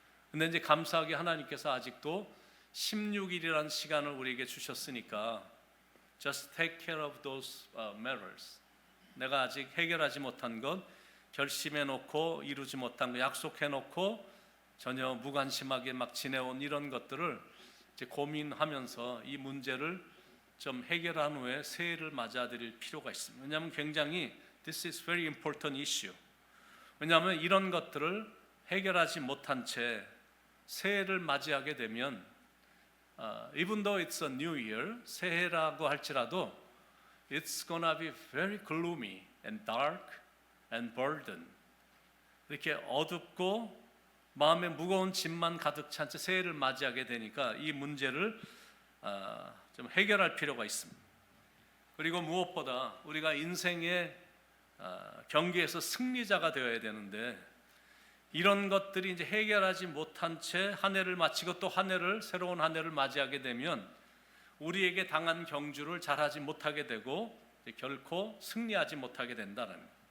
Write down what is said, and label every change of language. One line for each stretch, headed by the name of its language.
Korean: 근데 이제 감사하게 하나님께서 아직도 16일이라는 시간을 우리에게 주셨으니까
English: Just take care of those matters.
Korean: 내가 아직 해결하지 못한 것, 결심해 놓고 이루지 못한 것, 약속해 놓고 전혀 무관심하게 막 지내온 이런 것들을 이제 고민하면서 이 문제를 좀 해결한 후에 새해를 맞아들일 필요가 있습니다. 왜냐하면 굉장히
English: This is very important issue.
Korean: 왜냐하면 이런 것들을 해결하지 못한 채 새해를 맞이하게 되면
English: even though it's a new year,
Korean: 새해라고 할지라도
English: it's gonna be very gloomy and dark and burden.
Korean: 이렇게 어둡고 마음에 무거운 짐만 가득 찬 채 새해를 맞이하게 되니까 이 문제를 좀 해결할 필요가 있습니다. 그리고 무엇보다 우리가 인생의 경기에서 승리자가 되어야 되는데 이런 것들이 이제 해결하지 못한 채 한 해를 마치고 또 새로운 한 해를 맞이하게 되면 우리에게 당한 경주를 잘하지 못하게 되고 결코 승리하지 못하게 된다는 거예요.